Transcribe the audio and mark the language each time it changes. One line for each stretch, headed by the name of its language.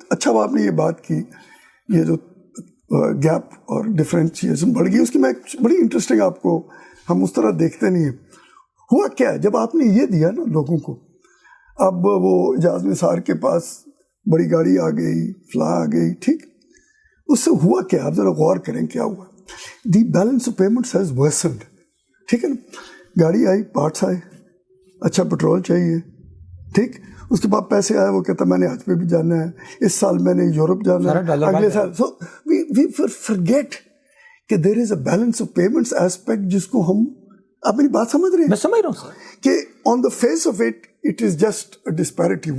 Urdu: اچھا آپ نے یہ بات کی، یہ جو گیپ اور ڈفرینشیشن بڑھ گئی، اس کی میں بڑی انٹرسٹنگ آپ کو، ہم اس طرح دیکھتے نہیں ہیں. ہوا کیا ہے جب آپ نے یہ دیا نا لوگوں کو، اب وہ اعجاز نثار کے پاس بڑی گاڑی آ گئی، فلاں آ گئی. ٹھیک، اس سے ہوا کیا، آپ ذرا غور کریں کیا ہوا.
English: The balance of payments has worsened.
Urdu: ٹھیک ہے نا، گاڑی آئی، پارٹس آئے، اچھا پٹرول چاہیے. ٹھیک، اس کے بعد پیسے آئے، وہ کہتا میں نے حج پہ بھی جانا ہے، اس سال میں نے یورپ جانا ہے، اگلے سال.
English: so we forget کہ there is a balance of payments aspect
Urdu: جس کو ہم، آپ میری بات سمجھ رہے ہیں؟ میں سمجھ رہا ہوں سر
English: کہ on the face of it is just a disparity.